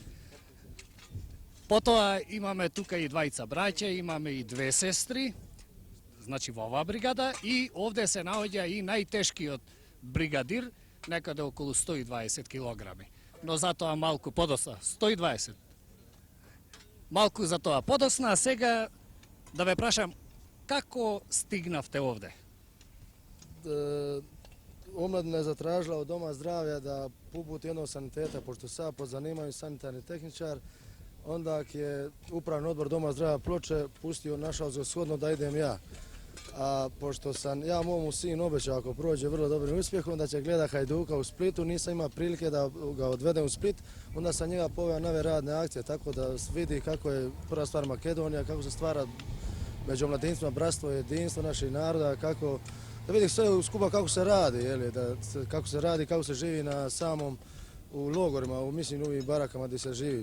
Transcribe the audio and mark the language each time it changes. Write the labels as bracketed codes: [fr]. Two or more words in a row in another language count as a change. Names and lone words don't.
[mk] Потоа имаме тука и двајца браќа, имаме и две сестри, значи во оваа бригада, и овде се наоѓа и најтешкиот бригадир, некаде околу 120 килограми. Но затоа малку подосна, 120. Малку затоа подосна, а сега да ве прашам, како стигнавте овде? [hr] Omladina je zatražila od Doma zdravlja da uputi jednog saniteta, pošto sad po zanimanju sanitarni tehničar, onda je upravni odbor Doma zdravlja Ploče pustio, našao za shodno da idem ja. A pošto sam ja momu sinu obećao ako prođe vrlo dobrim uspjehom da će gleda Hajduka u Splitu, nisam imao prilike da ga odvedem u Split, onda sam njega poveo na ove radne akcije, tako da vidi kako je prva stvar Makedonija, kako se stvara među mladincima bratstvo, jedinstvo naših naroda, kako da vidi sve skupa kako se radi, kako se radi, kako se živi na samom u logorima, u mislim ovim barakama gdje se živi.